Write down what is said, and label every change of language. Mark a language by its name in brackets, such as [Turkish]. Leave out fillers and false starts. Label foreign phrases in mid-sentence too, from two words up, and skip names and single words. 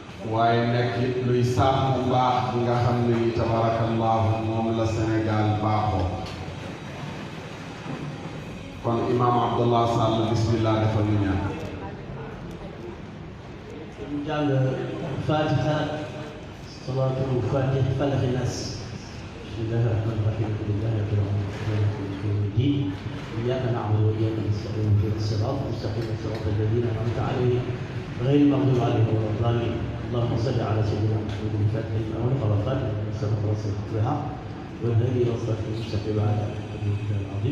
[Wolof] waaye nekk it luy sàmm mbaax bi nga xam ne ni tabarakallahu moom la Sénégal baaxoo. kon imaam Abdallah Sall bismillah defal ñu ñaan. ñu jàng Fatiha salaatul Fatih Falaq Nas. [Arabic] بسم الله الرحمن الرحيم الحمد لله رب العالمين مالك يوم الدين إياك نعبد وإياك نستعين اهدنا الصراط المستقيم صراط الذين أنعمت عليهم غير المغضوب عليهم ولا الضالين. اللهم صل على سيدنا محمد الفاتح لما أغلق والخاتم لما سبق وصل بالحق والهادي إلى صراط المستقيم على آله العظيم.